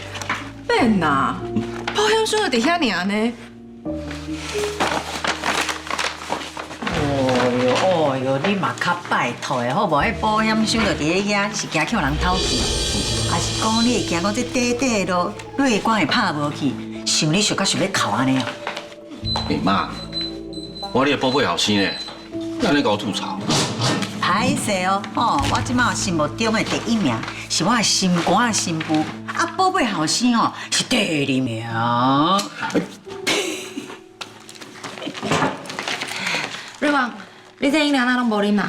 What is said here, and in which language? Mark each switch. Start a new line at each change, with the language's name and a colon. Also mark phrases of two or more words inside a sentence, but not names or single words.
Min Nan Chinese: 免啦，保险箱就伫遐尔呢。哦哟，你嘛较拜托的好无？迄保险箱就伫遐，是惊叫人偷去，还是讲你会惊讲这短短的路，瑞光会拍无去？想你想到想要哭安尼哦？妈，我你的宝贝后生呢，哪尼甲我吐槽？歹势哦，我即马心目中的第一名是我的心肝的新妇，啊，宝贝后生哦是第2名。瑞光，你这饮料哪拢无啉嘛？